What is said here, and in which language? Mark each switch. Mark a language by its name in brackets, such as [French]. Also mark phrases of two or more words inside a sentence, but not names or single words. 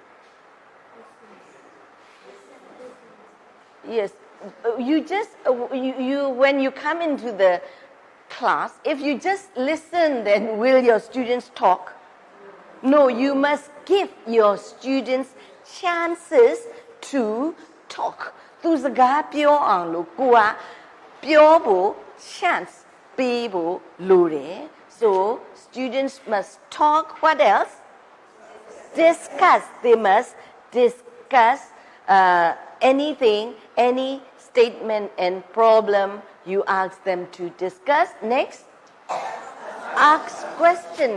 [English] Yes, when you come into the class, if you just listen, then will your students talk? No, you must give your students chances to talk. [Burmese] သူစကားပြောအောင်လို့ကိုကပြောဖို့ chance ပေးဖို့လိုတယ် [English] So students must talk. What else? Discuss. They must discuss anything, any statement and problem you ask them to discuss. Next, ask questions.